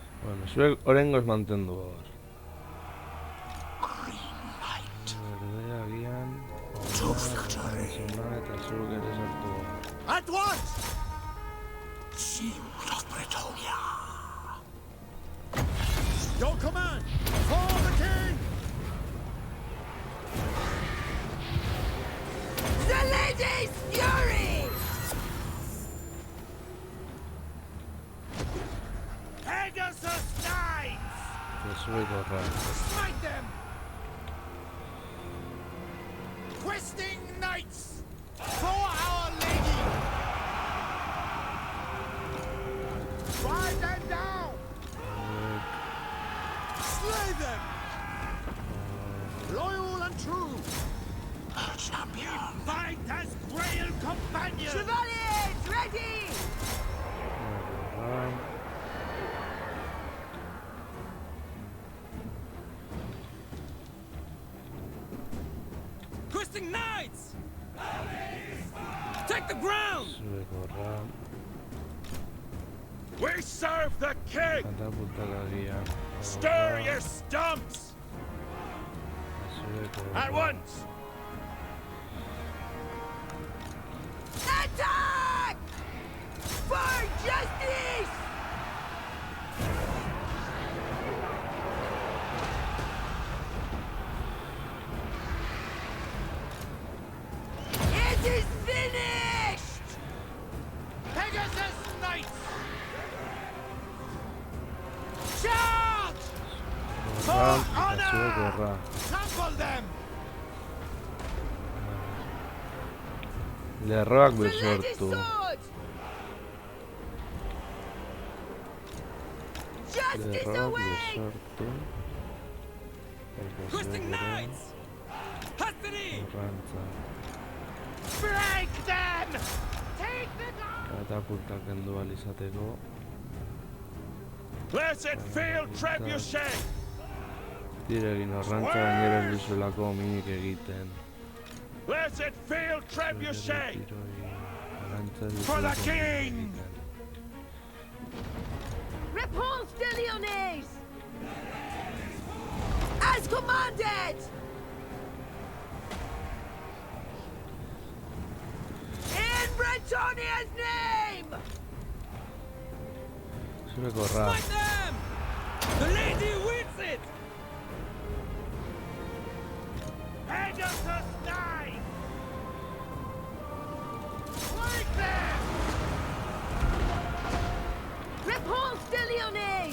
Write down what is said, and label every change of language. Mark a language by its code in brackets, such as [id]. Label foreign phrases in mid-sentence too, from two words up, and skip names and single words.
[eu] Bueno, zuek orengoz mantendu hor. Berdea agian... Zuna eta zuek ere sartu hor. [en] At once! Shield of Bretonia. Your command! For the king! The lady's fury! Pegasus Knights! [eu] Eta zuek horra. [en] Smite them! Questing Knights! For our lady! Drive them down! Slay them! Loyal and true! Our champion! Fight as Grail companions! Chevaliers, ready! [eu] Horra. [en] Questing Knights! Take the ground! [eu] Zuek horra. [en] We serve the king! [eu] Katapultak agian. [en] Stir your stumps! [eu] Zuek [en] At [eu] horra. [en] once! Attack! For justice! It is finished! Pegasus Knights! Charge! [eu] Horra. Eta zuek horra. [en] Trample them! [eu] Lerroak [en] The lady's [eu] besortu. [en] sword! Justice [eu] Lerroak [en] away! [eu] besortu. Eta [en] Questing [eu] zuek ere [en] Knights! Custody! [eu] horrantza. [en] Break them! Take the ground! [eu] Katapultak kendu ahal izateko. [en] Blessed field trebuchet! [eu] Tire egin horrantza gainera ez duzuelako minik egiten. [en] Blessed field trebuchet! [eu] Tiro egin. Horrantza ez [en] For the [eu] duzuelako [en] king! [eu] minik egiten. [en] Repulse the Lyonnais! As commanded! In Bretonia's name! [eu] Zuek horra. [en] Smite them! The lady wins it! Pegasus Knights! Strike them! Repulse the Lyonnais!